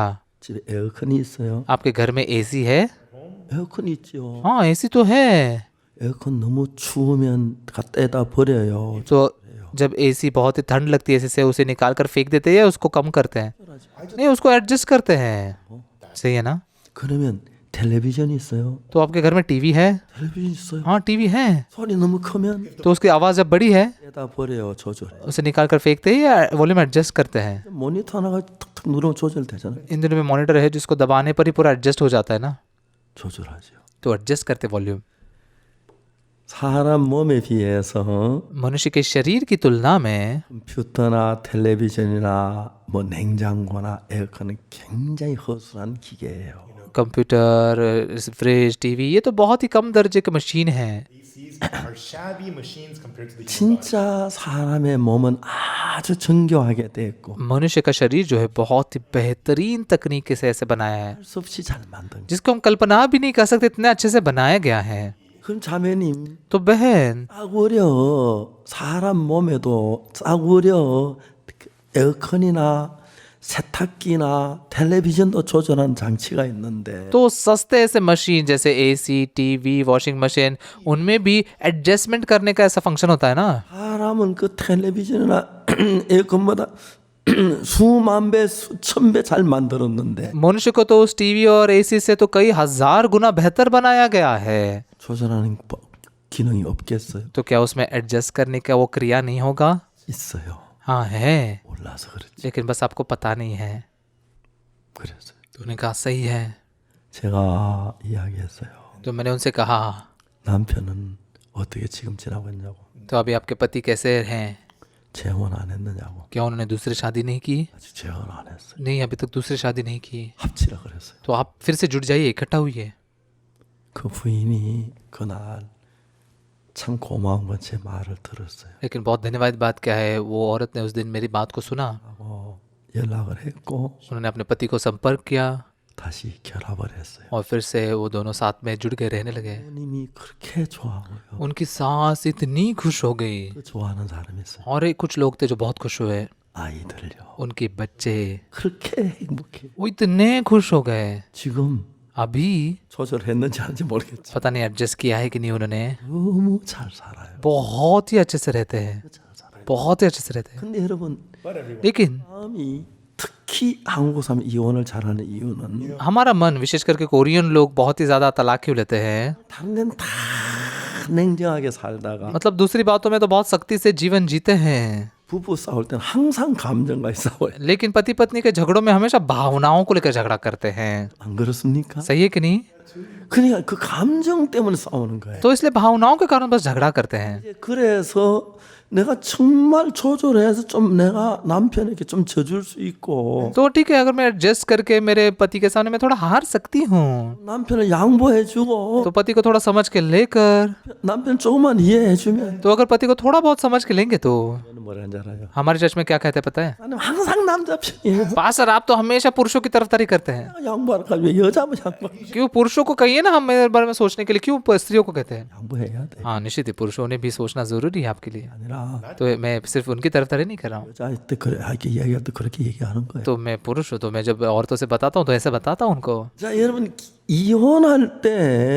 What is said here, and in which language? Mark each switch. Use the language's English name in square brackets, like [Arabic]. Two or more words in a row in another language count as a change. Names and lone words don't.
[Korean] 집에 에어컨이 있어요? [Hindi] आपके घर में एसी है? [Korean] 에어컨이 있죠. [Hindi] हाँ एसी तो है। [Korean] 에어컨 너무 추우면 갖다 버려요. [Hindi] तो जब एसी बहुत ही ठंड लगती है एसी से उसे निकाल कर फेंक देते हैं या उसको कम करते हैं? नहीं, उसको एडजस्ट करते हैं। सही है ना? [Korean] 그러면 텔레비전이 있어요? [Hindi] तो आपके घर में टीवी है? [Korean] 텔레비전 있어요. [Hindi] हाँ टीवी है। [Korean] 소리 너무 크면 [Hindi] तो उसकी आवाज़ जब बड़ी है [Korean] 떼다 버려요. 조절해. [Hindi] उसे निकाल कर फेंकते हैं या [English] volume adjust [Hindi] करते हैं? [Korean] 모니터 하나가 툭툭 누르면 조절되잖아요. [Hindi] इन दिनों में मॉनिटर है जिसको दबाने पर ही पूरा एडजस्ट हो जाता है ना, [Korean] 조절하죠. [Hindi] तो एडजस्ट करते वॉल्यूम। [Korean] 사람 몸에 비해서 [Hindi] मनुष्य के शरीर की तुलना में [Korean] 컴퓨터나 텔레비전이나 뭐 냉장고나 에어컨은 굉장히 허술한 기계예요. [Hindi] कंप्यूटर, फ्रिज, टीवी ये तो बहुत ही कम दर्जे की मशीन है। [English] These are shabby machines compared to the human body. [Korean] 진짜 사람의 몸은 아주 정교하게 됐고 [Hindi] मनुष्य का शरीर जो है बहुत ही बेहतरीन तकनीक से ऐसे बनाया है [Korean] 할 수 없이 잘 만든. [Hindi] जिसको हम कल्पना भी नहीं कर सकते, इतने अच्छे से बनाया गया है। [Korean] 그럼 자매님 [Hindi] तो बहन [Korean] 싸구려 사람 몸에도 싸구려 에어컨이나 세탁기나 텔레비전도 조절하는 장치가 있는데 [Hindi] तो सस्ते ऐसे मशीन जैसे एसी, टीवी, [English] washing machine [Hindi] उनमें भी एडजस्टमेंट करने का ऐसा फंक्शन होता है ना। [Korean] 사람은 그 텔레비전이나 에어컨보다 수만 배, 수천 배 잘 만들었는데 [Hindi] मनुष्य को तो उस टीवी और एसी से तो कई हजार गुना बेहतर बनाया गया है। [Korean] 조절하는 기능이 없겠어요? [Hindi] तो क्या उसमें एडजस्ट करने का वो क्रिया नहीं होगा? [Korean] 있어요. [Hindi] हाँ है, [Korean] 몰라서 그렇지. [Hindi] लेकिन बस आपको पता नहीं है। [Korean] 그래서요. [Hindi] तो उन्होंने कहा सही है। [Korean] 제가 इ야기했어요. [Hindi] तो मैंने उनसे कहा [Korean] 남편은 어떻게 지금 지나고 있냐고. [Hindi] तो अभी आपके पति कैसे हैं? [Korean] 재혼 안 했느냐고. [Hindi] क्या उन्होंने दूसरी शादी नहीं की? [Korean] 아직 재혼 안 했어요. [Hindi] नहीं, अभी तक दूसरी शादी नहीं की। [Korean] 합치라 그랬어요. [Hindi] तो आप फिर से जुड़ जाइए, इकट्ठा हुई। [Korean] 그 부인이 그날 참 고마운 건 제 말을 들었어요. [Hindi] लेकिन बहुत धन्यवाद बात क्या है, वो औरत ने उस दिन मेरी बात को सुना। [Korean] 하고 연락을 했고 [Hindi] उन्होंने अपने पति को संपर्क किया [Korean] 다시 결합을 했어요. [Hindi] और फिर से वो दोनों साथ में जुड़ के रहने लगे। [Korean] 부모님이 그렇게 좋아하고요. [Hindi] उनकी सास इतनी खुश हो गई [Korean] 그 좋아하는 사람이 있어요. [Hindi] और एक कुछ लोग थे जो बहुत खुश हुए। [Korean] 아이들요. [Hindi] उनके बच्चे [Korean] 그렇게 행복해. [Hindi] वो इतने खुश हो गए। [Korean] 지금 [Hindi] अभी [Korean] 조절했는지 아닌지 모르겠죠. [Hindi] पता नहीं एडजस्ट किया है कि नहीं उन्होंने। [Korean] 너무 잘 살아요. [Hindi] बहुत ही अच्छे से रहते हैं, [Korean] 잘 살아요. [Hindi] बहुत ही अच्छे से रहते हैं। [Korean] 근데 여러분 [Hindi] लेकिन [Korean] 마음이 특히 한국 사람 이혼을 잘하는 이유는 [Hindi] हमारा मन, विशेष करके कोरियन लोग बहुत ही ज्यादा तलाक क्यों लेते हैं? [Korean] 다른 데는 다 냉정하게 살다가 [Hindi] मतलब दूसरी बातों में तो बहुत सख्ती से जीवन जीते हैं, [Korean] 부부 싸울 때는 항상 감정과 싸워요. [Hindi] लेकिन पति पत्नी के झगड़ों में हमेशा भावनाओं को लेकर झगड़ा करते हैं। [Korean] 안 그렇습니까? [Hindi] सही है कि नहीं? [Korean] 그러니까 그 감정 때문에 싸우는 거예요. [Hindi] तो इसलिए भावनाओं के कारण बस झगड़ा करते हैं। [Korean] 이제 그래서 내가 정말 조절해서 좀 내가 남편에게 좀 져줄 수 있고 [Hindi] तो ठीक है, अगर मैं एडजस्ट करके मेरे पति के सामने मैं थोड़ा हार सकती हूँ, [Korean] 남편을 양보해주고 [Hindi] तो पति को थोड़ा समझ के लेकर, [Korean] 남편 조금만 이해해주면 [Hindi] तो अगर पति को थोड़ा बहुत समझ के लेंगे तो [Korean] 저는 뭐라 하는지 알아요? [Hindi] हमारे चर्च में क्या कहते हैं पता है? [Korean] 나는 항상 남자 편이에요. [Hindi] पास्टर आप तो हमेशा पुरुषों की तरफदारी करते हैं। [Korean] 양보하라 왜 여자면 양보 [Hindi] क्यों पुरुषों को कहिए ना, हम मेरे बारे में सोचने के लिए क्यों स्त्रियों को कहते हैं? [Korean] 양보해야 돼. [Hindi] हाँ निश्चित ही पुरुषों ने भी सोचना जरूरी है आपके लिए। [Korean] 아니라 [Hindi] तो मैं सिर्फ उनकी तरफदारी नहीं कर रहा हूँ। [Korean] 여자한테 그래 이렇게 이야기할 때 그렇게 얘기하는 거예요. [Hindi] तो मैं पुरुष हूँ, तो मैं जब औरतों से बताता हूँ तो ऐसे बताता हूँ उनको। [Korean] 자 여러분 이혼할 때